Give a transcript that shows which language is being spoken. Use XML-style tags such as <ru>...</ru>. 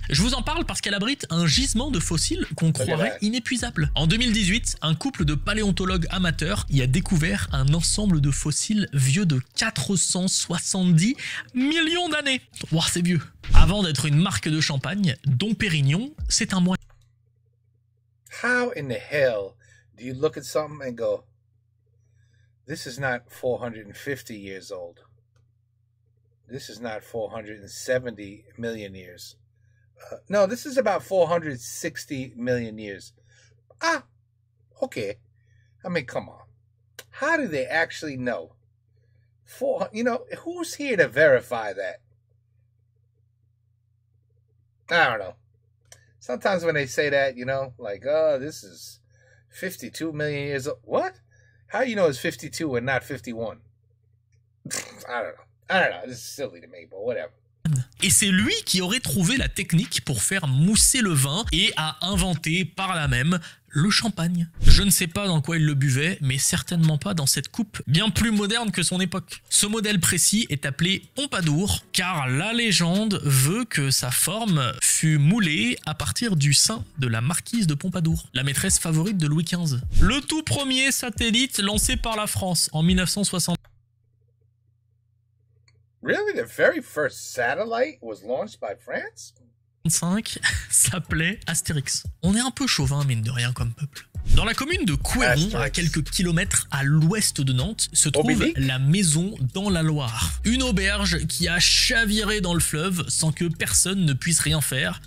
<fr>Je vous en parle parce qu'elle abrite un gisement de fossiles qu'on croirait inépuisable. En 2018, un couple de paléontologues amateurs y a découvert un ensemble de fossiles vieux de 470 millions d'années. Wow, c'est vieux. Avant d'être une marque de champagne, Dom Pérignon, c'est un moine.</fr> <en>How in the hell do you look at something and go, this is not 450 years old. This is not 470 million years. No, this is about 460 million years. Ah, okay. I mean, come on. How do they actually know? Who's here to verify that? I don't know. Sometimes when they say that, like, oh, this is 52 million years old. What? How do you know it's 52 and not 51? I don't know. This is silly to me, but whatever.</en> <fr>Et c'est lui qui aurait trouvé la technique pour faire mousser le vin et a inventé par là même le champagne. Je ne sais pas dans quoi il le buvait, mais certainement pas dans cette coupe bien plus moderne que son époque. Ce modèle précis est appelé Pompadour, car la légende veut que sa forme fut moulée à partir du sein de la marquise de Pompadour, la maîtresse favorite de Louis XV. Le tout premier satellite lancé par la France en 1960.</fr> <en>Really? The very first satellite was launched by France?</en> <fr>5 s'appelait Astérix. On est un peu chauvin, mine de rien, comme peuple. Dans la commune de Couëron, à quelques kilomètres à l'ouest de Nantes, se trouve la Maison dans la Loire. Une auberge qui a chaviré dans le fleuve sans que personne ne puisse rien faire.</fr>